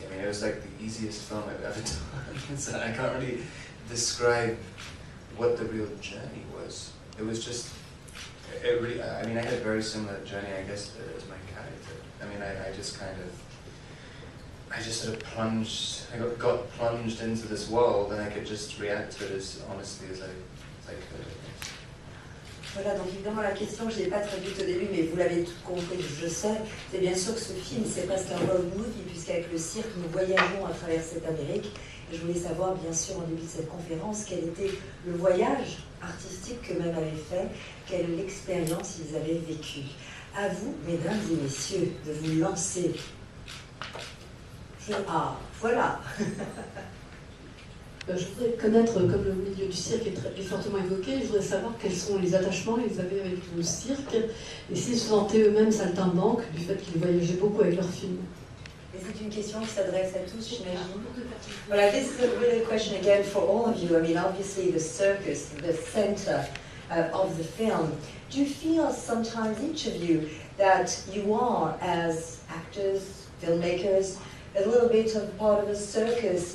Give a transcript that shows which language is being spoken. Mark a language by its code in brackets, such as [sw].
[en] I mean, it was like the easiest film I've ever done. So I can't really describe what the real journey was. It was just. It really, I mean, I had a very similar journey, I guess, as my character. I mean, I just sort of plunged, I got plunged into this world, and I could just react to it as honestly as I could. [fr] Voilà, donc évidemment la question, je ne l'ai pas traduite au début, mais vous l'avez tout compris, je sais, c'est bien sûr que ce film, c'est presque un road movie, puisqu'avec le cirque, nous voyageons à travers cette Amérique. Et je voulais savoir, bien sûr, en début de cette conférence, quel était le voyage artistique qu'eux-mêmes avaient fait, quelle l'expérience ils avaient vécue. À vous, mesdames et messieurs, de vous lancer. Ah, voilà. Je voudrais connaître, comme le milieu du cirque est fortement évoqué, je voudrais savoir quels sont les attachements qu'ils avaient avec le cirque, et s'ils se sentaient eux-mêmes saltimbanques du fait qu'ils voyageaient beaucoup avec leurs films. Et c'est une question qui s'adresse à tous, j'imagine. [en] Voilà, this is a really question again for all of you. I mean, obviously the circus, the center of the film. Do you feel sometimes, each of you, that you are, as actors, filmmakers, a little bit of part of a circus?